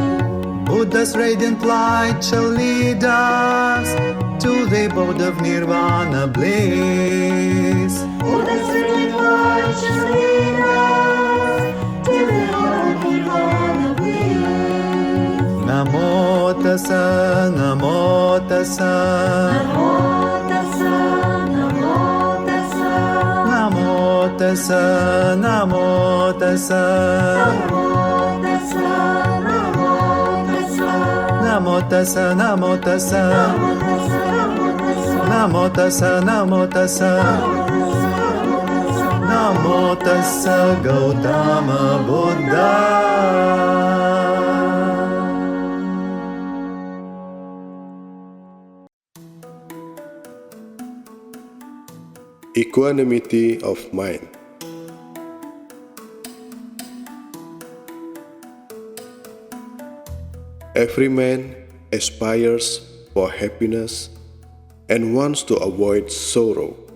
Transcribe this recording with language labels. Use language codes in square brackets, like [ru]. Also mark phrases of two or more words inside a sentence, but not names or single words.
[en] Buddha's radiant light shall lead us to the abode of nirvana bliss. Buddha's radiant light shall lead us to the Lord of Nirvana bliss. [pi] Namo tassa, namo tassa. Namo tassa, namo tassa. Namo tassa, namo tassa. Namo tassa, namo tassa. Namo tassa, namo tassa. Namo tassa, namo tassa. Namo tassa Gautama Buddha. [en] Equanimity of mind. Every man aspires for happiness and wants to avoid sorrow.